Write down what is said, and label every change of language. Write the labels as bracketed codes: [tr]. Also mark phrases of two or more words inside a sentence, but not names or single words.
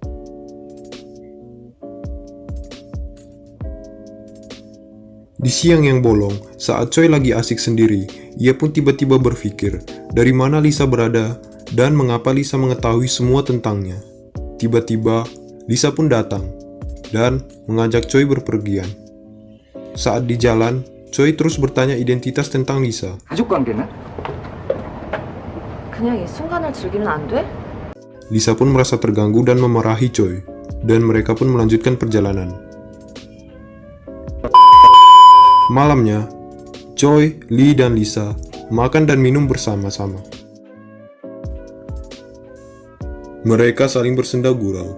[id] Di siang yang bolong, saat Choi lagi asik sendiri, ia pun tiba-tiba berpikir dari mana Lisa berada dan mengapa Lisa mengetahui semua tentangnya. Tiba-tiba, Lisa pun datang dan mengajak Choi berpergian. Saat di jalan, Choi terus bertanya identitas tentang Lisa. [ko] 가족 관계는? 그냥 이 순간을 즐기면 안 돼? [id] Lisa pun merasa terganggu dan memarahi Choi, dan mereka pun melanjutkan perjalanan. Malamnya, Choi, Lee, dan Lisa makan dan minum bersama-sama. Mereka saling bersenda gurau.